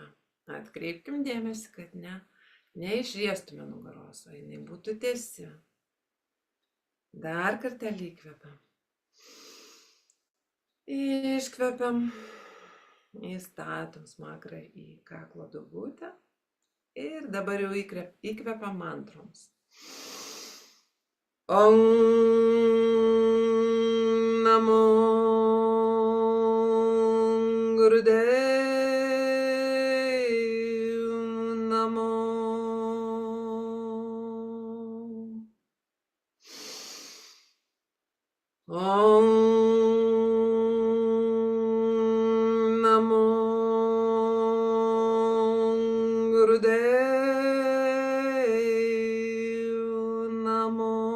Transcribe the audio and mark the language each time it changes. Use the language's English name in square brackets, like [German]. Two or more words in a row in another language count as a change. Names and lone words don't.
[Lithuanian] Atkreipkim dėmesį, kad neišriestume nugaros, o jinai būtų tiesi. Dar kartelį įkvepiam. Iškvepiam, įstatom smakrą į kaklo duobutę ir dabar jau įkvepiam mantroms. [Punjabi] Om Namo Gurudevai Namo. Om Namo Gurudevai Namo.